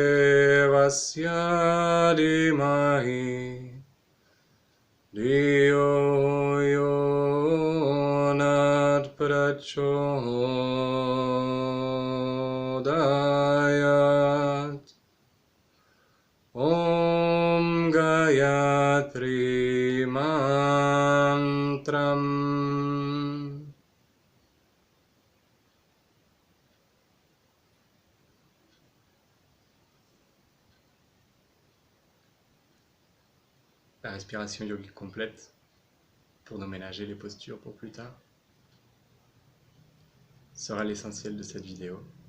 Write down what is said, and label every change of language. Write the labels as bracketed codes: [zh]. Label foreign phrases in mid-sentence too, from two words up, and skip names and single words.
[sa] Devasya Dhimahi Dhiyo Yo Nat Prachodayat Om Gayatri Gayatri Mantram. [fr] La respiration yogique complète, pour nous ménager les postures pour plus tard, sera l'essentiel de cette vidéo.